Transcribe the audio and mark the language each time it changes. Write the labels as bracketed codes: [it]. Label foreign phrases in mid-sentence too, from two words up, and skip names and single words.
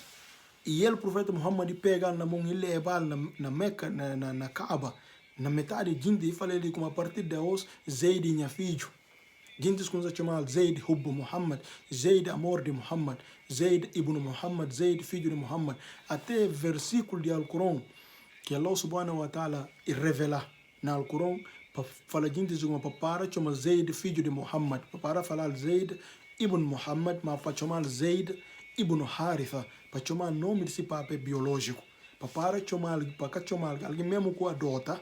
[pt] E ele, o profeta Muhammad, pega na mão e leva na Meca, na Kaaba, na metade de gente e fala ele como a partir de hoje, Zaid minha filho. Gente que se chama Zaid Hubbu Muhammad, Zaid amor de Muhammad, Zaid ibn Muhammad, Zaid filho de Muhammad. Até versículo de Alcorão que Allah [ar] سبحانه وتعالى [pt] revela na Alcorão para falar gente para chamar Zaid filho de Muhammad, para falar Zaid ibn Muhammad, mas para chamar Zaid ibn Haritha, para chamar nome desse papo biológico, para chamar alguém mesmo que adota.